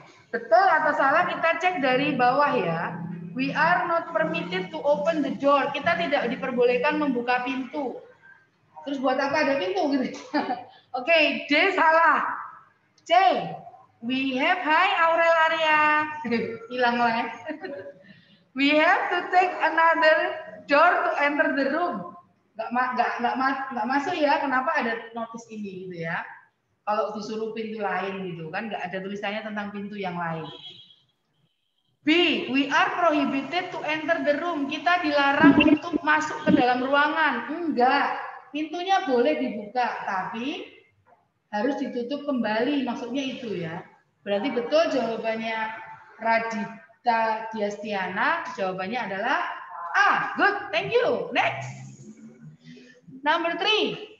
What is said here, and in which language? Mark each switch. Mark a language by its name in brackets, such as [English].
[Indonesian] Betul atau salah kita cek dari bawah ya. [English] We are not permitted to open the door. [Indonesian] Kita tidak diperbolehkan membuka pintu. Terus buat apa ada pintu gitu? Oke, D salah. C. [English] We have, hi Aurel Arya. [Indonesian] Hilang lah. [English] We have to take another door to enter the room. [Indonesian] Nggak masuk ya, kenapa ada notice ini gitu ya. Kalau disuruh pintu lain gitu kan, nggak ada tulisannya tentang pintu yang lain. [English] B, we are prohibited to enter the room. [Indonesian] Kita dilarang untuk masuk ke dalam ruangan. Enggak, pintunya boleh dibuka, tapi harus ditutup kembali. Maksudnya itu ya. Berarti betul jawabannya Radita Diastiana. Jawabannya adalah A. [English] Good, thank you. Next. Number 3.